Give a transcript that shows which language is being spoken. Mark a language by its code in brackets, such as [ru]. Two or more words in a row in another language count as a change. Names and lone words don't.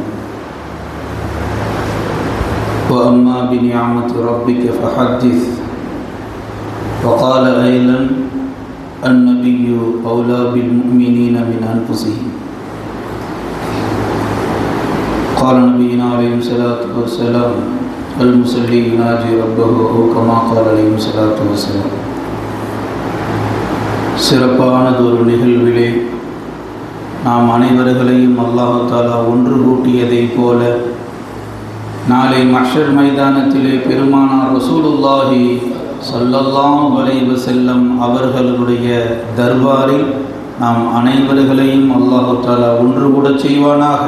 [ar] وأما بنعمة ربك فحدث وقال أيضا النبي أولى بالمؤمنين من أنفسهم قال نبينا عليه الصلاة والسلام المصلي يناجي ربه كما قال عليه الصلاة والسلام [ta] சிறப்பானதொரு நிகழ்விலே நாம் அனைவர்களையும் அல்லாஹ் தஆலா ஒன்று கூட்டியதைப் போல நாளை மஹ்ஷர் மைதானத்திலே பெருமானார் ரசூலுல்லாஹி [ar] صلى الله عليه وسلم [ta] அவர்களுடைய தர்பாரில் நாம் அனைவர்களையும் அல்லாஹ் தஆலா ஒன்று கூட செய்வானாக.